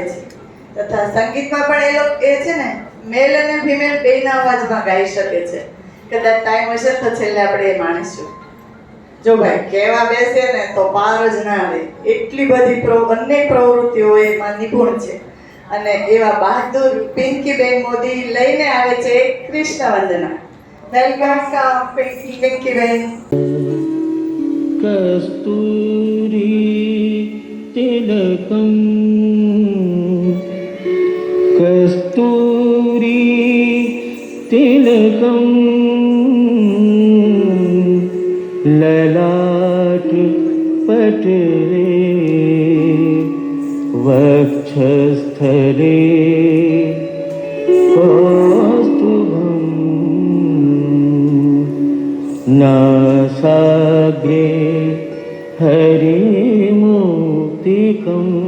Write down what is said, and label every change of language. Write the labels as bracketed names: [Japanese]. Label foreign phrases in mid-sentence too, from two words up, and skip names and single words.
[Gujarati] છે તથા સંગીતમાં પણ એ છે ને મેલ અને ફિમેલ બેયના અવાજમાં ગાઈ શકે છે કદાચ ટાઈમ હશે તો છેલ્લે આપણે એ માણીશું જો ભાઈ કહેવા બેસે ને તો પાર જ ના આવે એટલી બધી અનેક પ્રવૃત્તિઓ એમાં નિપુણ છે અને એવા બહાદુર પિંકીબેન મોદી લઈને આવે છે કૃષ્ણ વંદના વેલકમ પિંકીબેન [Sanskrit] कस्तूरी तिलकम कस्तूरी तिलकम ललाट पटले वक्षस्थले कौस्तुभम नासाग्रे हरिमुक्तिकं